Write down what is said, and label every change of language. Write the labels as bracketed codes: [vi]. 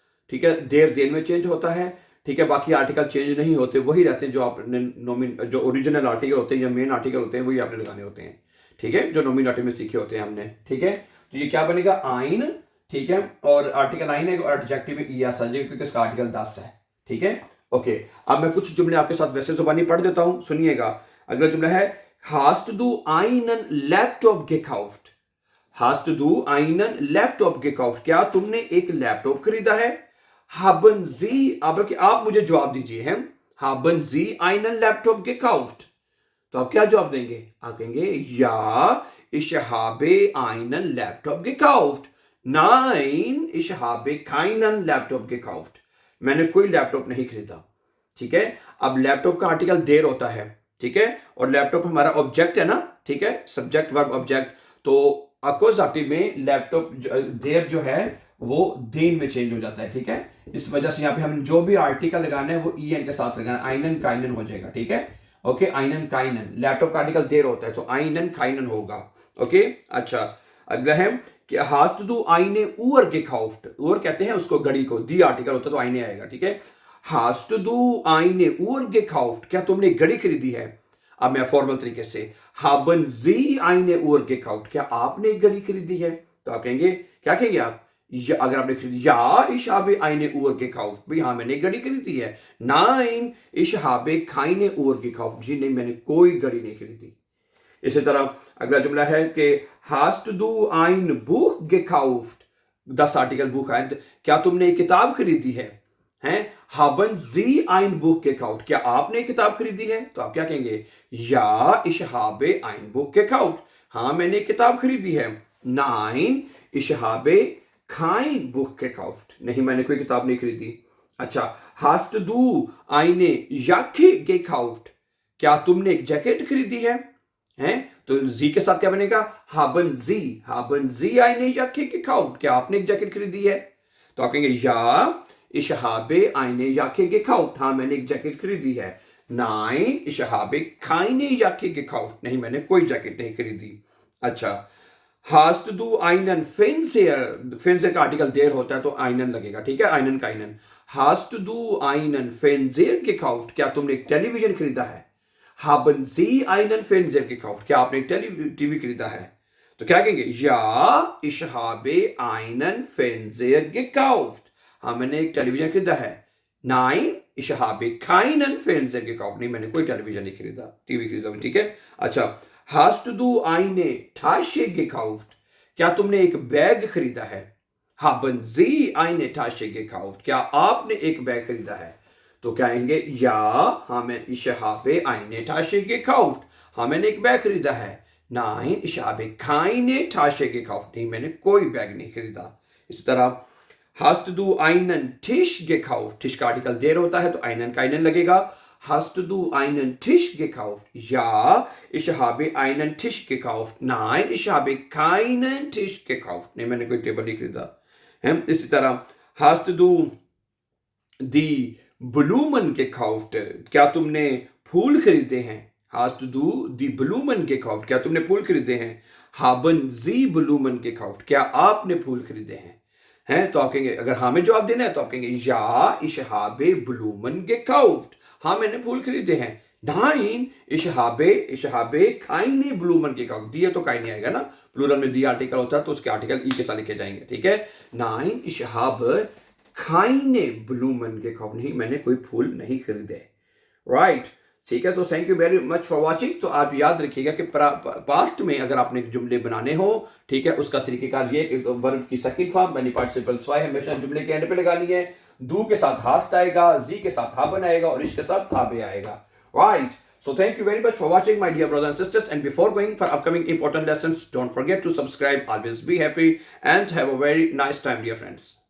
[hi] ठीक है, there then में चेंज होता है। ठीक है, बाकी आर्टिकल चेंज नहीं होते, वही रहते हैं जो आपने जो ओरिजिनल आर्टिकल होते हैं या मेन आर्टिकल होते हैं वही आपने लगाने होते हैं। ठीक है, जो नॉमिनेटिव में सीखे होते हैं हमने। ठीक है, तो ये क्या बनेगा, आइन। ठीक है, और आर्टिकल आइन है और एडजेक्टिव में ईएस आ जाएगा क्योंकि इसका आर्टिकल 10 है। ठीक है, ओके। अब मैं कुछ जुमले आपके साथ वैसे जुबानी पढ़ देता हूं, सुनिएगा। [de] अगला जुमला है, hast du einen Laptop gekauft। hast du einen Laptop gekauft। [hi] क्या तुमने एक लैपटॉप खरीदा है। [de] haben Sie, [hi] अब आप मुझे जवाब दीजिए, [de] हैं haben Sie einen Laptop gekauft। [hi] तो आप क्या जवाब देंगे, आप कहेंगे या [de] ich habe einen Laptop gekauft। nein ich habe keinen Laptop gekauft। [hi] मैंने कोई लैपटॉप नहीं खरीदा। ठीक है, अब लैपटॉप का आर्टिकल देर होता है। ठीक है, और लैपटॉप हमारा ऑब्जेक्ट है ना। ठीक है, सब्जेक्ट वर्ब ऑब्जेक्ट। तो अकोजाटिव में लैपटॉप देर जो है वो देन में चेंज हो जाता है। ठीक है, इस वजह से यहाँ पे हम जो भी आर्टिकल लगाना है वो ईएन के साथ लगाना, आइनन काइनन हो जाएगा। ठीक है, ओके, आइनन काइनन। लैपटॉप का आर्टिकल देर होता है तो आइनन काइनन होगा। ओके, अच्छा। अगला है कि [de] hast du eine Uhr gekauft। [hi] उर कहते हैं उसको घड़ी को, दी आर्टिकल होता है तो आईने आएगा। [de] ठीक है, hast du eine Uhr gekauft। [hi] क्या तुमने घड़ी खरीदी है। अब मैं फॉर्मल तरीके से, [de] haben Sie eine Uhr gekauft। [hi] क्या आपने एक घड़ी खरीदी है। तो आप कहेंगे, क्या कहेंगे आप, अगर आपने खरीदी, या [de] ich habe eine Uhr gekauft। [hi] भाई हाँ, मैंने घड़ी खरीदी है। [de] nein ich habe keine Uhr gekauft। [hi] जी नहीं, मैंने कोई घड़ी नहीं खरीदी। इसी तरह अगला जुमला है कि [de] hast du ein Buch gekauft। [hi] 10 article book है, क्या तुमने एक किताब खरीदी है। [de] हैं, haben Sie ein Buch gekauft। [hi] क्या आपने एक किताब खरीदी है। तो आप क्या कहेंगे, या [de] ich habe ein Buch gekauft। [hi] हाँ, मैंने एक किताब खरीदी है। [de] nein ich habe kein Buch gekauft। [hi] नहीं, मैंने कोई किताब नहीं खरीदी। [de] अच्छा, hast du eine Jacke gekauft। [hi] क्या तुमने एक जैकेट खरीदी है। हैं, तो जी के साथ क्या बनेगा, [de] haben Sie eine Jacke gekauft। [hi] क्या आपने एक जैकेट खरीदी है। तो आप कहेंगे, [de] या ich habe eine Jacke gekauft। [hi] हाँ, मैंने एक जैकेट खरीदी है। [de] nein ich habe keine Jacke gekauft। [hi] नहीं, मैंने कोई जैकेट नहीं खरीदी। [de] अच्छा, hast du einen Fernseher। [hi] Fernseher का आर्टिकल देर होता है तो einen लगेगा। ठीक है, einen काइनन। [de] hast du einen Fernseher gekauft। [hi] क्या तुमने एक टेलीविजन खरीदा है। [de] haben Sie einen Fernseher gekauft। [hi] क्या आपने एक टीवी खरीदा है। तो क्या कहेंगे, [de] या ich habe einen Fernseher gekauft। [hi] हाँ, मैंने एक टेलीविजन खरीदा है। [de] nein ich habe keinen Fernseher gekauft। [hi] नहीं, मैंने कोई टेलीविजन नहीं खरीदा, टीवी खरीदा। ठीक है, अच्छा, [de] hast du eine Tasche gekauft। [hi] क्या तुमने एक बैग खरीदा है। [de] haben Sie eine Tasche gekauft। [hi] क्या आपने एक बैग खरीदा है। तो क्या कहेंगे, या हाँ, मैं [de] ich habe eine Tasche gekauft। [hi] हाँ, मैंने एक बैग खरीदा है। [de] Nein, ich habe keine Tasche gekauft. [hi] नहीं, मैंने कोई बैग नहीं खरीदा. इसी तरह [de] hast du einen Tisch gekauft? [hi] Tisch का आर्टिकल देर होता है तो einen का einen लगेगा. [de] Hast du einen Tisch gekauft? Ja, ich habe einen Tisch gekauft. Nein, ich habe keinen Tisch gekauft. [hi] नहीं, मैंने कोई टेबल नहीं खरीदा. इसी तरह [de] hast du die Blumen gekauft? [hi] क्या तुमने फूल खरीदे हैं? [de] Hast du die Blumen gekauft? [hi] क्या तुमने फूल खरीदे हैं? [de] Haben Sie Blumen gekauft? [hi] क्या आपने फूल खरीदे हैं? तो आप कहेंगे, अगर हाँ में जवाब देना है तो आप कहेंगे [de] ja, ich habe Blumen gekauft. [hi] हाँ, मैंने फूल खरीदे हैं. [de] Nein, ich habe keine Blumen gekauft. [hi] दिए तो keine आएगा ना, प्लूरल में die आर्टिकल होता है तो उसके आर्टिकल ई के साथ लिखे जाएंगे. ठीक है. [de] Nein, ich habe keine Blumen gekauft. [hi] नहीं, मैंने कोई फूल नहीं खरीदे. राइट. ठीक है. तो [en] Thank you very much for watching. [hi] तो आप याद रखिएगा कि पास्ट में अगर आपने जुमले बनाने हो, ठीक है, उसका तरीकेकार ये वर्ब की सेकंड फॉर्म यानी पार्टिसिपल स्वाय हमेशा जुमले के एंड पे लगानी है. डू के साथ हास्ट आएगा, जी के साथ हाबन आएगा और इश के साथ हाबे आएगा. Right. [en] So thank you very much for watching, my dear brothers and sisters. And before going for upcoming important lessons, don't forget to subscribe. Always be happy and have a very nice time, dear friends.